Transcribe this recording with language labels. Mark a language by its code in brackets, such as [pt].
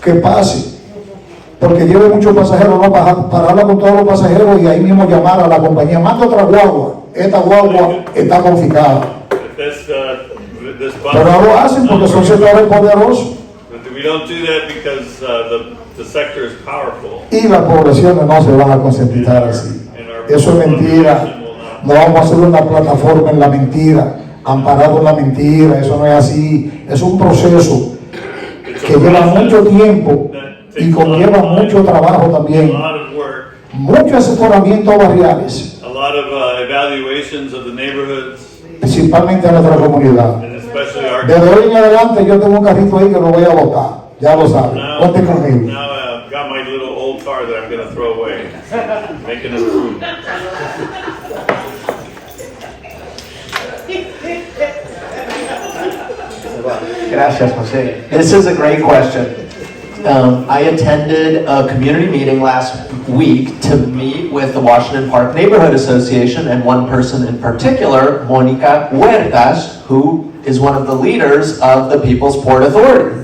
[es] que pase, porque lleve muchos pasajeros, no pararla con todos los pasajeros y ahí mismo llamar a la compañía, manda otra guagua, esta guagua está confiscada. [en] This bus, [es] Pero no lo hacen porque son sectores poderosos [en] we don't do that because the sector is powerful. [es] y las poblaciones no se van a concientizar así. [en] And our [es] Eso es mentira. [en] population will not. [es] No vamos a hacer una plataforma en la mentira, amparado en la mentira, eso no es así. Es un proceso que lleva mucho tiempo y conlleva mucho trabajo [en] A [es] también, [en] lot of work, [es] mucho asesoramiento barriales, [en] a lot of evaluations of the neighborhoods, [es] principalmente en nuestra comunidad. [en] and especially our. [es] Desde hoy en adelante yo tengo un carrito ahí que lo voy a botar, ya lo saben, cuente conmigo. [en] Now I've got my little old car that I'm going to throw away, making it food. [es] Gracias, Jose. [en] This is a great question. I attended a community meeting last week to meet with the Washington Park Neighborhood Association and one person in particular, Monica Huertas, who is one of the leaders of the People's Port Authority.